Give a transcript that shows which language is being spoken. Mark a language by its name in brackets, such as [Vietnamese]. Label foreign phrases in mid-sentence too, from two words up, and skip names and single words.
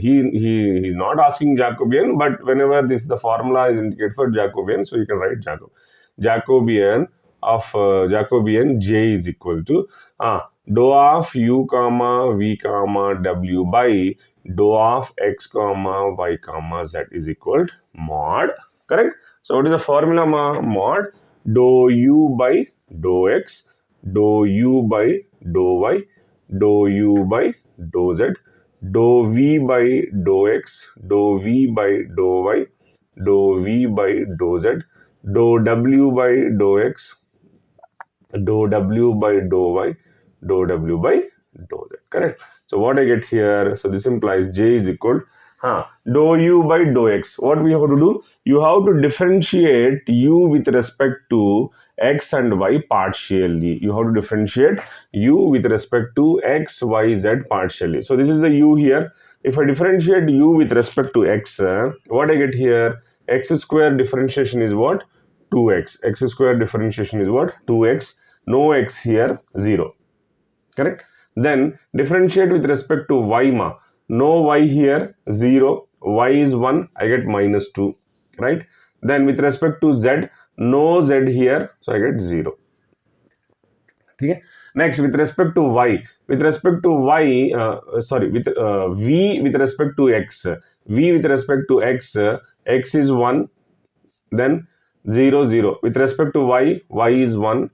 [English] He is not asking Jacobian, but whenever the formula is indicated for Jacobian, so you can write Jacobian of Jacobian J is equal to dou of u comma v comma w by dou of x comma y comma z is equal to mod. Correct? So what is the formula? Mod dou u by dou x, dou u by dou y, dou u by dou z, dou v by dou x, dou v by dou y, dou v by dou z, dou w by dou x, dou w by dou y, dou w by dou z. Correct? So what I get here? So this implies j is equal dou u by dou x. What we have to do? You have to differentiate u with respect to x and y partially. You have to differentiate u with respect to x, y, z partially. So this is the u here. If I differentiate u with respect to x, what I get here? X square differentiation is what? 2x. X square differentiation is what? 2x. No x here, 0. Correct? Then differentiate with respect to y ma. No y here, 0. Y is 1. I get minus 2. Right? Then with respect to z, no z here. So I get 0. Okay? Next, with respect to y. With respect to y, v with respect to x. V with respect to x, x is 1. Then 0, 0. With respect to y, y is 1.